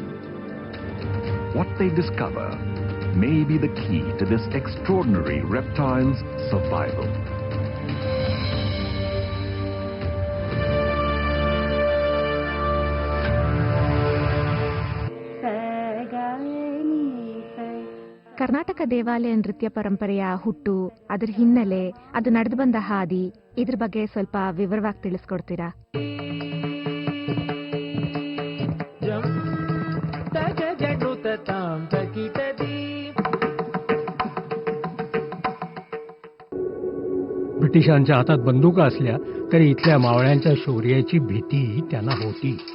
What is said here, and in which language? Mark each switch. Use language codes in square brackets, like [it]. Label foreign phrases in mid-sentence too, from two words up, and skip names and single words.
[en] What they discover may be the key to this extraordinary reptile's survival. [kn] ಕರ್ನಾಟಕ ದೇವಾಲಯ ನೃತ್ಯ ಪರಂಪರೆಯ ಹುಟ್ಟು, ಅದರ ಹಿನ್ನೆಲೆ, ಅದು ನಡೆದು ಬಂದ ಹಾದಿ, ಇದ್ರ ಬಗ್ಗೆ ಸ್ವಲ್ಪ ವಿವರವಾಗಿ ತಿಳಿಸ್ಕೊಡ್ತೀರಾ? [mr] ब्रिटिशांच्या हातात बंदुका असल्या तरी इथल्या मावळ्यांच्या शौर्याची भीती त्यांना होती.